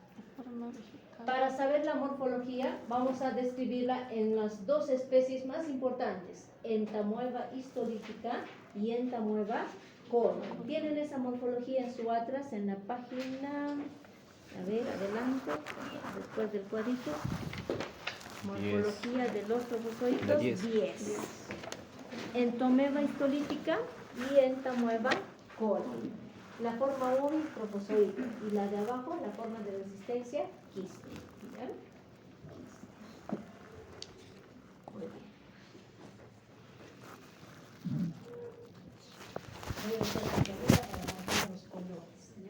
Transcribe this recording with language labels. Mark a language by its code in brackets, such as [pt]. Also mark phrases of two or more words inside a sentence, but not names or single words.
[es] Para saber la morfología, vamos a describirla en las dos especies más importantes, entamoeba histolítica y entamoeba coli. Tienen esa morfología en su atlas en la página, a ver, adelante, después del cuadrito. Morfología de los trofozoitos, 10. Entamoeba histolítica y entamoeba coli. La forma móvil, trofozoito, y la de abajo, la forma de resistencia, quiste. ¿Ya? Muy bien. Voy a hacer la carrera para marcar los colores, ¿ya?